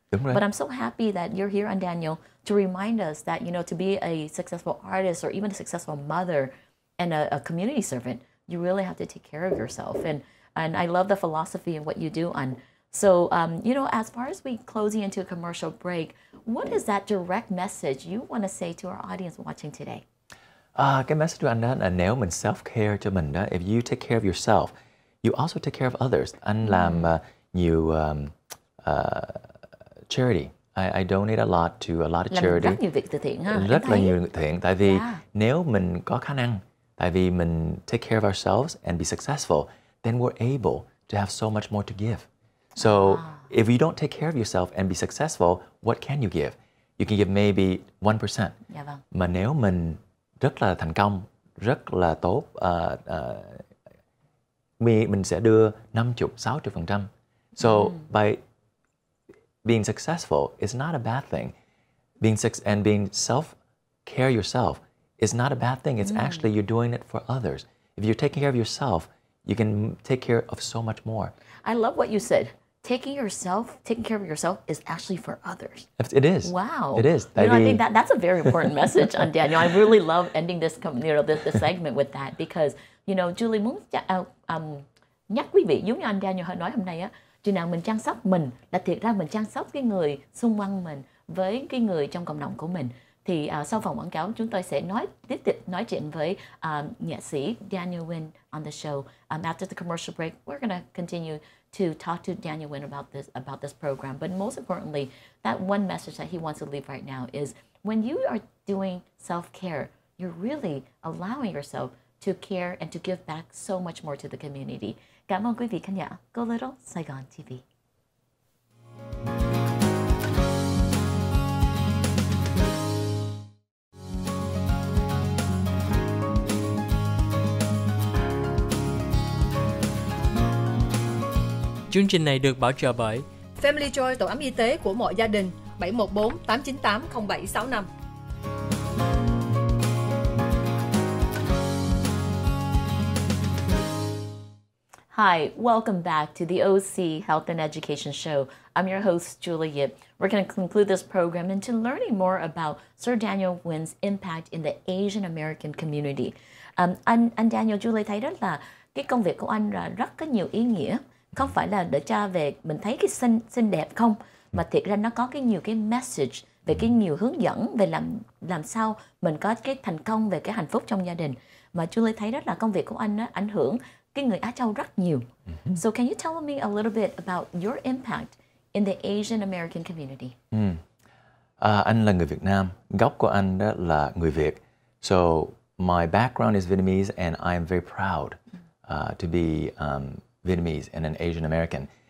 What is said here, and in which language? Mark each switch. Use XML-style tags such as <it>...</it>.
<en>But I'm so happy that you're here, and Daniel, to remind us that, to be a successful artist or even a successful mother and a community servant, you really have to take care of yourself. And I love the philosophy and what you do. And so, as far as we closing into a commercial break, what is that direct message you want to say to our audience watching today?</en> <vi>Cái message của anh đó là nếu mình self-care cho mình đó,</vi> <en>if you take care of yourself, you also take care of others.</en> <vi>Anh làm nhiều charity.</vi> <en>I donate a lot to a lot of charity.</en> <vi>Rất nhiều việc từ thiện ha. Rất là nhiều thiện. Tại vì nếu mình có khả năng, tại vì mình</vi> <en>take care of ourselves and be successful, then we're able to have so much more to give. So if you don't take care of yourself and be successful, what can you give? You can give maybe 1%.</en> <vi>Mà nếu mình rất là thành công, rất là tốt, mình sẽ đưa 50, 60%.</vi> <en>So by being successful is not a bad thing. Being self-care yourself is not a bad thing. It's actually you're doing it for others. If you're taking care of yourself, you can take care of so much more. I love what you said. Taking care of yourself is actually for others. It is. Wow. It is. I think that's a very important message on Daniel. I really love ending this this segment with that, because</en> <vi>Julie muốn nhắc quý vị, giống như anh Daniel nói hôm nay á, chừng nào mình chăm sóc mình là thiệt ra mình chăm sóc cái người xung quanh mình với cái người trong cộng đồng của mình. Thì sau phòng quảng cáo chúng tôi sẽ tiếp tục nói chuyện với nghệ sĩ Daniel WINN</vi> <en>on the show. After the commercial break, we're going to continue to talk to Daniel WINN about this program. But most importantly, that one message that he wants to leave right now is when you are doing self-care, you're really allowing yourself to care and to give back so much more to the community.</en> <vi>Cảm ơn quý vị khán giả. Go Little Saigon TV. Chương trình này được bảo trợ bởi Family Joy, tổ ấm y tế của mọi gia đình, 714 898 0765.</vi> <en>Hi, welcome back to the OC Health and Education Show. I'm your host, Julie Yip. We're going to conclude this program into learning more about Sir Daniel WINN's impact in the Asian American community.</en> <vi>Anh Daniel, Julie thấy đó là cái công việc của anh là rất có nhiều ý nghĩa. Không phải là để cho về mình thấy cái xinh đẹp không, mà thiệt ra nó có nhiều cái message về cái nhiều hướng dẫn về làm sao mình có cái thành công về cái hạnh phúc trong gia đình. Mà Julie thấy đó là công việc của anh ảnh hưởng cái người Á Châu rất nhiều.</vi> <en>So can you tell me a little bit about your impact in the Asian American community?</en> <vi>Anh là người Việt Nam, gốc của anh đó là người Việt.</vi> <en>So my background is Vietnamese and I am very proud to be Vietnamese and an Asian American.</en>